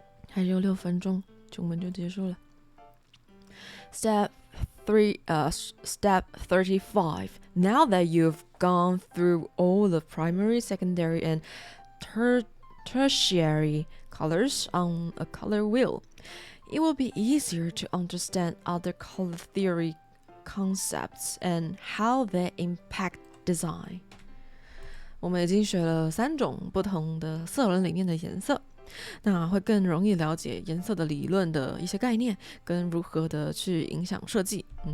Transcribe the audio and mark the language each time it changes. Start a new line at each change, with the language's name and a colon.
Chinese: 还有6分钟，我们就结束了。
English: Step 35. Now that you've gone through all the primary, secondary, and tertiary colors on a color wheel, it will be easier to understand other color theory concepts and how they impact design.
Chinese: 我们已经学了3种不同的色轮里面的颜色，那会更容易了解颜色的理论的一些概念，跟如何的去影响设计。